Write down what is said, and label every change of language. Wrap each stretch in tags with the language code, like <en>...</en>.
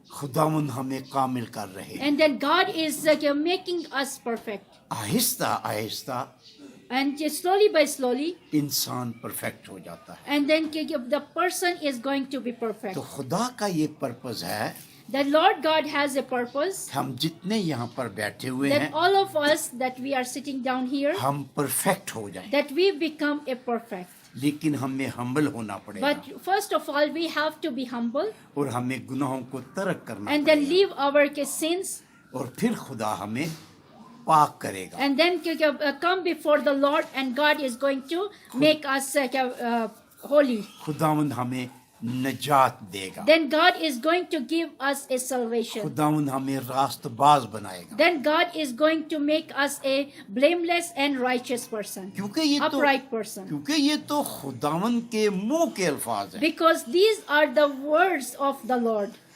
<hi>खुदावन हमें कामिल कर रहे हैं।</hi> <en>And then God is making us perfect.</en> <hi>Aahista Aahista</hi> <en>And slowly by slowly,</en> <hi>इंसान परफेक्ट हो जाता है।</hi> <en>and then the person is going to be perfect.</en> <hi>तो खुदा का ये पर्पस है,</hi> <en>The Lord God has a purpose</en> <hi>हम जितने यहाँ पर बैठे हुए</hi> <en>that</en> <hi>हैं</hi> <en>all of us that we are sitting down here,</en> <hi>हम परफेक्ट हो जाएं,</hi> <en>that we become a perfect.</en> <hi>लेकिन हमें हम्बल होना पड़ेगा</hi> <en>But first of all, we have to be humble</en> <hi>और हमें गुनाहों को तर्क करना</hi> <en>and then</en> <hi>पड़ेगा</hi> <en>leave our sins,</en> <hi>और फिर खुदा हमें पाक करेगा।</hi> <en>and then come before the Lord, and God is going to make us holy.</en> <hi>खुदावंद हमें नजात देगा,</hi> <en>Then God is going to give us a salvation.</en> <hi>खुदावंद हमें रास्तबाज बनाएगा,</hi> <en>Then God is going to make us a blameless and righteous person,</en> <hi>क्योंकि</hi> <en>upright person.</en> <hi>ये तो खुदावंद के मुंह के अल्फाज हैं।</hi> <en>Because these are the words of the Lord.</en>